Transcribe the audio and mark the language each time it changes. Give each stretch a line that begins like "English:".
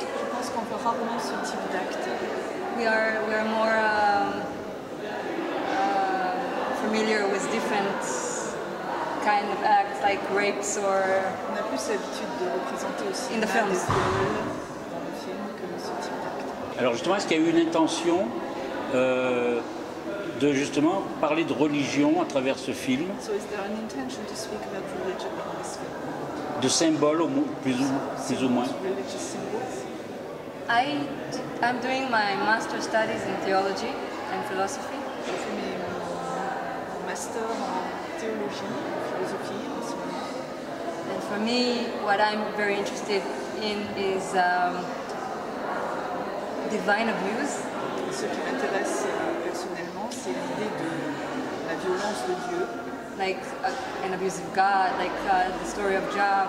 French: Je pense qu'on voit rarement ce type d'acte.
English: we are more familiar with different kind of acts like rapes or
French: On a plus l'habitude de représenter aussi
English: In the
French: des
English: films.
French: viols dans le film que ce type d'acte. Alors justement, est-ce qu'il y a eu une intention de justement parler de religion à travers ce film,
English: So is there an intention to speak about religion in this film?
French: de symboles plus ou moins?
English: Religious symbols? I'm doing my master studies in theology and philosophy.
French: J'ai fait mon master en théologie, en philosophie en ce moment.
English: And for me, what I'm very interested in is divine abuse.
French: Ce qui m'intéresse personnellement, c'est l'idée de la violence de Dieu.
English: Like an abuse of God, like the story of Job.